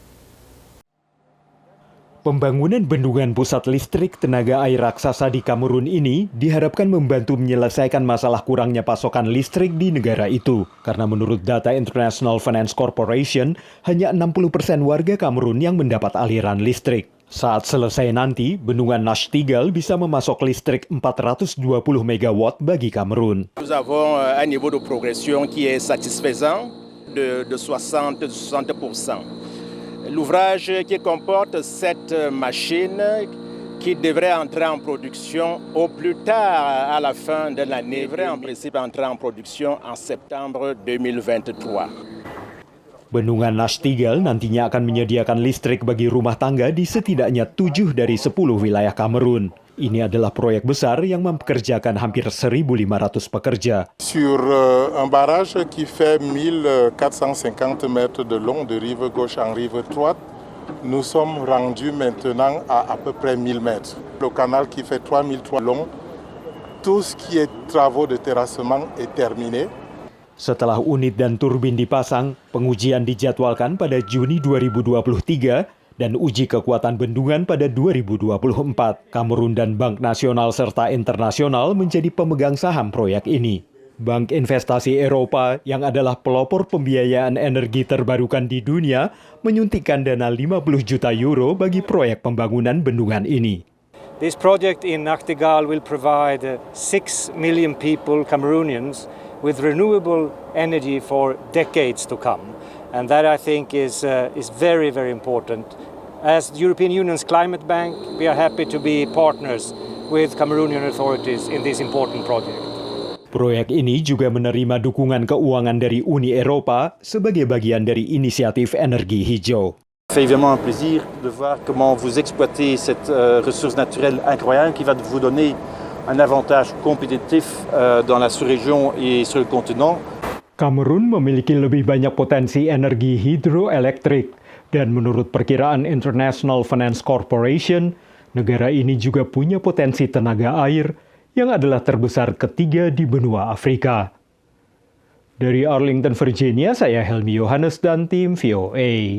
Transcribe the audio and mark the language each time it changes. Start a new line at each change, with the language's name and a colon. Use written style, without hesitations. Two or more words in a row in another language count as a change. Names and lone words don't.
Indonesian: Pembangunan bendungan pusat listrik tenaga air raksasa di Kamerun ini diharapkan membantu menyelesaikan masalah kurangnya pasokan listrik di negara itu. Karena menurut data International Finance Corporation, hanya 60% warga Kamerun yang mendapat aliran listrik. Saat selesai nanti, bendungan Nachtigal bisa memasok listrik 420 megawatt bagi Kamerun.
French: Nous avons un niveau de progression qui est satisfaisant de 60%. L'ouvrage qui comporte 7 machines qui devraient entrer en production au plus tard à la fin de l'année, devraient en principe entrer en production en septembre 2023.
Indonesian: Bendungan Nachtigal nantinya akan menyediakan listrik bagi rumah tangga di setidaknya 7 dari 10 wilayah Kamerun. Ini adalah proyek besar yang mempekerjakan hampir 1.500 pekerja.
French: Sur un barrage qui fait 1450 mètres de long de rive gauche en rive droite, nous sommes rendus maintenant à peu près 1000 mètres. Le canal qui fait 3003 long, tout ce qui est travaux de terrassement est terminé.
Indonesian: Setelah unit dan turbin dipasang, pengujian dijadwalkan pada Juni 2023 dan uji kekuatan bendungan pada 2024. Kamerun dan Bank Nasional serta Internasional menjadi pemegang saham proyek ini. Bank Investasi Eropa yang adalah pelopor pembiayaan energi terbarukan di dunia menyuntikkan dana 50 juta euro bagi proyek pembangunan bendungan ini.
English: This project in Nachtigal will provide 6 million people, Cameroonians, with renewable energy for decades to come. And that, I think, is very, very important. As the European Union's Climate Bank, we are happy to be partners with Cameroonian authorities in this important project.
Indonesian: Proyek ini juga menerima dukungan keuangan dari Uni Eropa sebagai bagian dari inisiatif energi hijau.
French: C'est évidemment un plaisir de voir comment vous exploitez cette ressource naturelle incroyable qui va vous donner un avantage compétitif dans la sous-région et sur le continent.
Indonesian: Kamerun memiliki lebih banyak potensi energi hidroelektrik dan menurut perkiraan International Finance Corporation, negara ini juga punya potensi tenaga air yang adalah terbesar ketiga di benua Afrika. Dari Arlington, Virginia, saya Helmi Yohanes dan tim VOA.